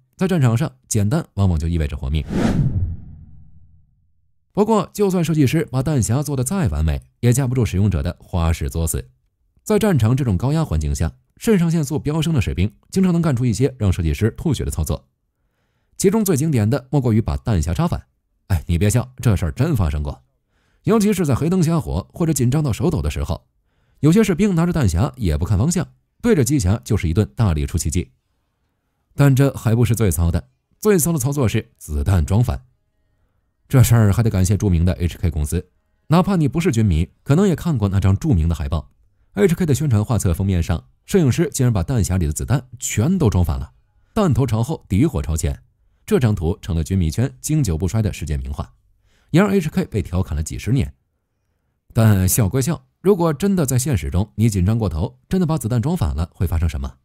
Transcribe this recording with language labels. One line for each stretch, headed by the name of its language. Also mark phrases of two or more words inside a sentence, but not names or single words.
Chinese: 在戰場上，簡單往往就意味着活命。不過，就算設計師把彈匣做得再完美，也架不住使用者的花式作死。在戰場這種高壓環境下，腎上腺素飆升的士兵經常能幹出一些讓設計師吐血的操作。其中最經典的莫過於把彈匣插反。哎，你別笑，這事兒真發生過。尤其是在黑燈瞎火或者緊張到手抖的時候，有些士兵拿着彈匣也不看方向，对着机匣就是一頓大力出奇迹。但這還不是最糙的，最糙的操作是子彈裝反。這事兒還得感謝著名的 HK 公司，哪怕你不是軍迷，可能也看過那張著名的海報。HK 的宣傳畫冊封面上，攝影師竟然把彈匣裡的子彈全都裝反了，彈頭朝後，底火朝前。這張圖成了軍迷圈經久不衰的世界名畫，也讓 HK 被調侃了幾十年。但笑歸笑，如果真的在现實中你緊張過頭，真的把子彈裝反了，會發生什麼？